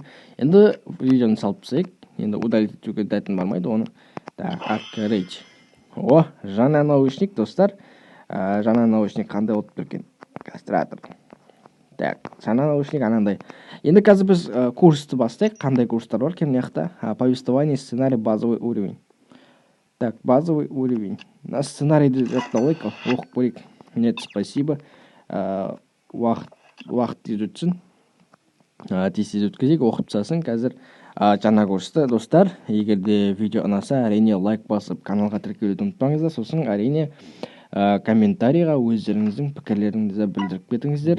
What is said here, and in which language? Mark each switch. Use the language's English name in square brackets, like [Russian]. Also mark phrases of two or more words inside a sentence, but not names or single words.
[Kazakh] Енді видеоны салып тастайық. Енді удалить етуге дәтін бармайды оны. [Russian] Так, открыть. [Kazakh] Жаңа наушник, достар. Жаңа наушник қандай болып тұр екен? Кастратор. Так, сана наушник анандай. Енді қазір біз курсты бастайық. Қандай курстар бар екен мына жақта? [Russian] Повествование, сценарий, базовый уровень. Так, базовый уровень. [Kazakh] На сценарийді жаттап алайық, оқып көрейік. [Russian] Нет, спасибо. [Kazakh] Уақыт тез өтсін. Тез өткізейік, оқып тастасын. Қазір жаңа курсты достар, егер де видео ұнаса, әрине лайк басып, каналға тіркелуді ұмытпаңыздар. Сосын әрине комментарийға өздеріңіздің пікірлеріңізді білдіріп кетіңіздер.